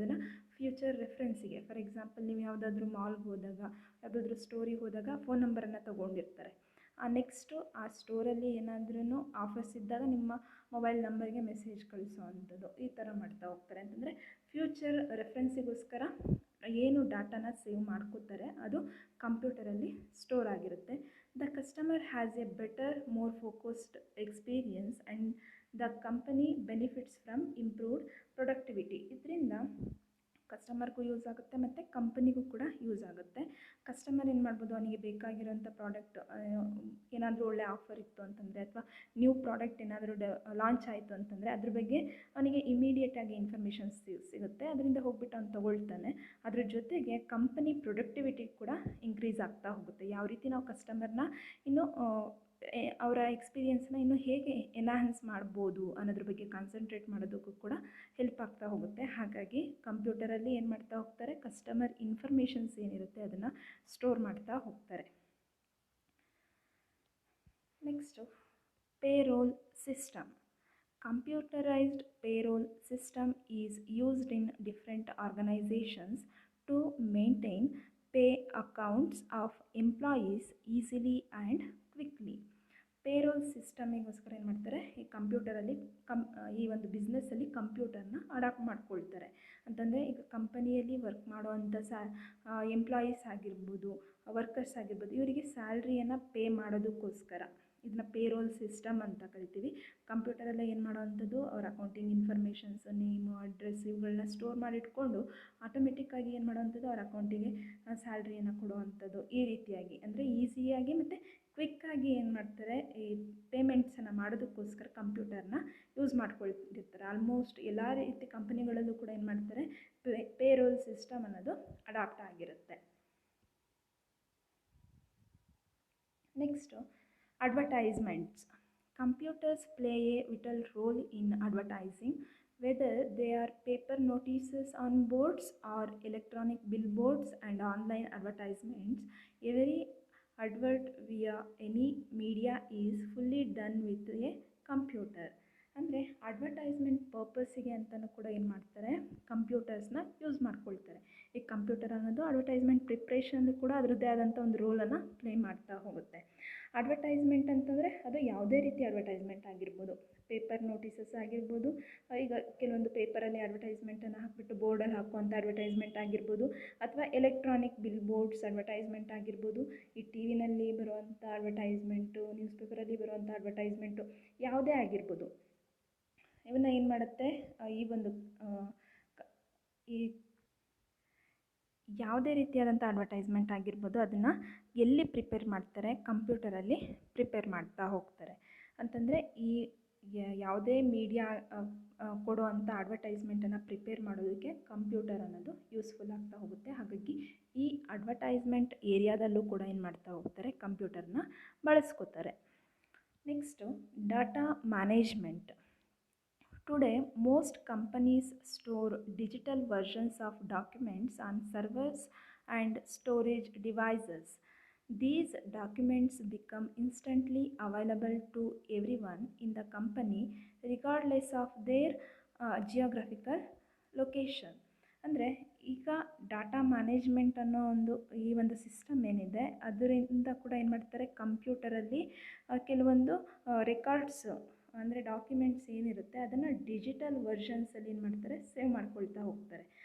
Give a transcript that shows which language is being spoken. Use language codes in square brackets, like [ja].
[kn] ಅದನ್ನು future ರೆಫರೆನ್ಸಿಗೆ, for example ನೀವು ಯಾವುದಾದ್ರೂ ಮಾಲ್ಗೆ ಹೋದಾಗ, ಯಾವುದಾದ್ರೂ ಸ್ಟೋರಿಗೆ ಹೋದಾಗ ಫೋನ್ ನಂಬರನ್ನು ತೊಗೊಂಡಿರ್ತಾರೆ. ನೆಕ್ಸ್ಟು ಆ ಸ್ಟೋರಲ್ಲಿ ಏನಾದ್ರೂ ಆಫರ್ಸ್ ಇದ್ದಾಗ ನಿಮ್ಮ ಮೊಬೈಲ್ ನಂಬರ್ಗೆ ಮೆಸೇಜ್ ಕಳಿಸೋ ಅಂಥದ್ದು, ಈ ಥರ ಮಾಡ್ತಾ ಹೋಗ್ತಾರೆ. ಅಂತಂದರೆ ಫ್ಯೂಚರ್ ರೆಫರೆನ್ಸಿಗೋಸ್ಕರ ಏನು ಡಾಟಾನ ಸೇವ್ ಮಾಡ್ಕೋತಾರೆ ಅದು ಕಂಪ್ಯೂಟರಲ್ಲಿ ಸ್ಟೋರ್ ಆಗಿರುತ್ತೆ. [en] The customer has a better, more focused experience and the company benefits from improved productivity. [kn] ಇದರಿಂದ ಕಸ್ಟಮರ್ಗೂ ಯೂಸ್ ಆಗುತ್ತೆ ಮತ್ತು ಕಂಪನಿಗೂ ಕೂಡ ಯೂಸ್ ಆಗುತ್ತೆ. ಕಸ್ಟಮರ್ ಏನು ಮಾಡ್ಬೋದು, ಅವನಿಗೆ ಬೇಕಾಗಿರೋಂಥ ಪ್ರಾಡಕ್ಟ್ ಏನಾದರೂ ಒಳ್ಳೆ ಆಫರ್ ಇತ್ತು ಅಂತಂದರೆ, ಅಥವಾ ನ್ಯೂ ಪ್ರಾಡಕ್ಟ್ ಏನಾದರೂ ಲಾಂಚ್ ಆಯಿತು ಅಂತಂದರೆ ಅದ್ರ ಬಗ್ಗೆ ಅವನಿಗೆ ಇಮಿಡಿಯೇಟಾಗಿ ಇನ್ಫಾರ್ಮೇಷನ್ಸ್ ಸಿಗುತ್ತೆ. ಅದರಿಂದ ಹೋಗ್ಬಿಟ್ಟು ಅವ್ನು ತೊಗೊಳ್ತಾನೆ. ಅದ್ರ ಜೊತೆಗೆ ಕಂಪನಿ ಪ್ರೊಡಕ್ಟಿವಿಟಿ ಕೂಡ ಇನ್ಕ್ರೀಸ್ ಆಗ್ತಾ ಹೋಗುತ್ತೆ. ಯಾವ ರೀತಿ ನಾವು ಕಸ್ಟಮರ್ನ ಇನ್ನೂ ಅವರ ಎಕ್ಸ್ಪೀರಿಯೆನ್ಸ್ನ ಇನ್ನೂ ಹೇಗೆ ಎನ್ಹಾನ್ಸ್ ಮಾಡ್ಬೋದು ಅನ್ನೋದ್ರ ಬಗ್ಗೆ ಕಾನ್ಸಂಟ್ರೇಟ್ ಮಾಡೋದಕ್ಕೂ ಕೂಡ ಹೆಲ್ಪ್ ಆಗ್ತಾ ಹೋಗುತ್ತೆ. ಹಾಗಾಗಿ ಕಂಪ್ಯೂಟರಲ್ಲಿ ಏನು ಮಾಡ್ತಾ ಹೋಗ್ತಾರೆ, ಕಸ್ಟಮರ್ ಇನ್ಫಾರ್ಮೇಷನ್ಸ್ ಏನಿರುತ್ತೆ ಅದನ್ನು ಸ್ಟೋರ್ ಮಾಡ್ತಾ ಹೋಗ್ತಾರೆ. Next, payroll system. [en] Computerized payroll system is used in different organizations to maintain pay accounts of employees easily and quickly. [kn] Payroll ಸಿಸ್ಟಮಿಗೋಸ್ಕರ ಏನು ಮಾಡ್ತಾರೆ, ಈ ಕಂಪ್ಯೂಟರಲ್ಲಿ ಈ ಒಂದು ಬಿಸ್ನೆಸ್ಸಲ್ಲಿ ಕಂಪ್ಯೂಟರ್ನ ಅಡಾಪ್ಟ್ ಮಾಡ್ಕೊಳ್ತಾರೆ. ಅಂತಂದರೆ ಈಗ ಕಂಪನಿಯಲ್ಲಿ ವರ್ಕ್ ಮಾಡೋವಂಥ ಎಂಪ್ಲಾಯೀಸ್ ಆಗಿರ್ಬೋದು, ವರ್ಕರ್ಸ್ ಆಗಿರ್ಬೋದು, ಇವರಿಗೆ ಸ್ಯಾಲ್ರಿಯನ್ನು ಪೇ ಮಾಡೋದಕ್ಕೋಸ್ಕರ ಇದನ್ನ ಪೇರೋಲ್ ಸಿಸ್ಟಮ್ ಅಂತ ಕರಿತೀವಿ. ಕಂಪ್ಯೂಟರಲ್ಲೇ ಏನು ಮಾಡೋವಂಥದ್ದು, ಅವ್ರ ಅಕೌಂಟಿಂಗ್ ಇನ್ಫಾರ್ಮೇಷನ್ಸ್, ನೇಮು, ಅಡ್ರೆಸ್ ಇವುಗಳನ್ನ ಸ್ಟೋರ್ ಮಾಡಿಟ್ಕೊಂಡು ಆಟೋಮೆಟಿಕ್ಕಾಗಿ ಏನು ಮಾಡೋವಂಥದ್ದು, ಅವ್ರ ಅಕೌಂಟಿಗೆ ಸ್ಯಾಲ್ರಿಯನ್ನು ಕೊಡುವಂಥದ್ದು. ಈ ರೀತಿಯಾಗಿ ಅಂದರೆ ಈಸಿಯಾಗಿ ಮತ್ತು ಕ್ವಿಕ್ಕಾಗಿ ಏನು ಮಾಡ್ತಾರೆ, ಈ ಪೇಮೆಂಟ್ಸನ್ನು ಮಾಡೋದಕ್ಕೋಸ್ಕರ ಕಂಪ್ಯೂಟರ್ನ ಯೂಸ್ ಮಾಡ್ಕೊಳ್ತಿರ್ತಾರೆ. ಆಲ್ಮೋಸ್ಟ್ ಎಲ್ಲ ರೀತಿ ಕಂಪನಿಗಳಲ್ಲೂ ಕೂಡ ಏನು ಮಾಡ್ತಾರೆ, ಪೇರೋಲ್ ಸಿಸ್ಟಮ್ ಅನ್ನೋದು ಅಡಾಪ್ಟ್ ಆಗಿರುತ್ತೆ. Next, advertisements. [en] Computers play a vital role in advertising, whether they are paper notices on boards or electronic billboards and online advertisements. Every advert via any media is fully done with a computer. [kn] ಅಂದರೆ advertisement ಪರ್ಪಸ್ಸಿಗೆ ಅಂತಲೂ ಕೂಡ ಏನು ಮಾಡ್ತಾರೆ, ಕಂಪ್ಯೂಟರ್ಸ್ನ use ಮಾಡ್ಕೊಳ್ತಾರೆ. ಈ computer ಅನ್ನೋದು advertisement preparation ಕೂಡ ಅದರದ್ದೇ ಆದಂಥ ಒಂದು ರೋಲನ್ನು ಪ್ಲೇ ಮಾಡ್ತಾ ಹೋಗುತ್ತೆ. ಅಡ್ವರ್ಟೈಸ್ಮೆಂಟ್ ಅಂತಂದರೆ ಅದು ಯಾವುದೇ ರೀತಿ ಅಡ್ವರ್ಟೈಸ್ಮೆಂಟ್ ಆಗಿರ್ಬೋದು, ಪೇಪರ್ ನೋಟಿಸಸ್ ಆಗಿರ್ಬೋದು, ಈಗ ಕೆಲವೊಂದು ಪೇಪರಲ್ಲಿ ಅಡ್ವರ್ಟೈಸ್ಮೆಂಟನ್ನು ಹಾಕಿಬಿಟ್ಟು ಬೋರ್ಡಲ್ಲಿ ಹಾಕುವಂಥ ಅಡ್ವರ್ಟೈಸ್ಮೆಂಟ್ ಆಗಿರ್ಬೋದು, ಅಥವಾ ಎಲೆಕ್ಟ್ರಾನಿಕ್ ಬಿಲ್ ಬೋರ್ಡ್ಸ್ ಅಡ್ವರ್ಟೈಸ್ಮೆಂಟ್ ಆಗಿರ್ಬೋದು, ಈ ಟಿ ವಿನಲ್ಲಿ ಬರುವಂಥ ಅಡ್ವರ್ಟೈಸ್ಮೆಂಟು, ನ್ಯೂಸ್ ಪೇಪರಲ್ಲಿ ಬರುವಂಥ ಅಡ್ವರ್ಟೈಸ್ಮೆಂಟು ಯಾವುದೇ ಆಗಿರ್ಬೋದು. ಇವನ್ನ ಏನು ಮಾಡುತ್ತೆ, ಈ ಒಂದು ಈ ಯಾವುದೇ ರೀತಿಯಾದಂಥ ಅಡ್ವರ್ಟೈಸ್ಮೆಂಟ್ ಆಗಿರ್ಬೋದು ಅದನ್ನು ಎಲ್ಲಿ ಪ್ರಿಪೇರ್ ಮಾಡ್ತಾರೆ, ಕಂಪ್ಯೂಟರಲ್ಲಿ ಪ್ರಿಪೇರ್ ಮಾಡ್ತಾ ಹೋಗ್ತಾರೆ. ಅಂತಂದರೆ ಈ ಯಾವುದೇ ಮೀಡಿಯಾ ಕೊಡುವಂಥ ಅಡ್ವರ್ಟೈಸ್ಮೆಂಟನ್ನು ಪ್ರಿಪೇರ್ ಮಾಡೋದಕ್ಕೆ ಕಂಪ್ಯೂಟರ್ ಅನ್ನೋದು ಯೂಸ್ಫುಲ್ ಆಗ್ತಾ ಹೋಗುತ್ತೆ. ಹಾಗಾಗಿ ಈ ಅಡ್ವರ್ಟೈಸ್ಮೆಂಟ್ ಏರಿಯಾದಲ್ಲೂ ಕೂಡ ಏನು ಮಾಡ್ತಾ ಹೋಗ್ತಾರೆ, ಕಂಪ್ಯೂಟರ್ನ ಬಳಸ್ಕೋತಾರೆ. Next data management. [en] Today, most companies store digital versions of documents on servers and storage devices. These documents become instantly available to everyone in the company regardless of their geographical location. [kn] ಅಂದರೆ ಈಗ data management ಅನ್ನೋ ಈ ಒಂದು system ಏನಿದೆ ಅದರಿಂದ ಕೂಡ ಏನು ಮಾಡ್ತಾರೆ, ಕಂಪ್ಯೂಟರಲ್ಲಿ ಕೆಲವೊಂದು ರೆಕಾರ್ಡ್ಸ್ ಅಂದರೆ ಡಾಕ್ಯುಮೆಂಟ್ಸ್ ಏನಿರುತ್ತೆ ಅದನ್ನು ಡಿಜಿಟಲ್ ವರ್ಷನ್ಸಲ್ಲಿ ಏನು ಮಾಡ್ತಾರೆ, ಸೇವ್ ಮಾಡ್ಕೊಳ್ತಾ ಹೋಗ್ತಾರೆ.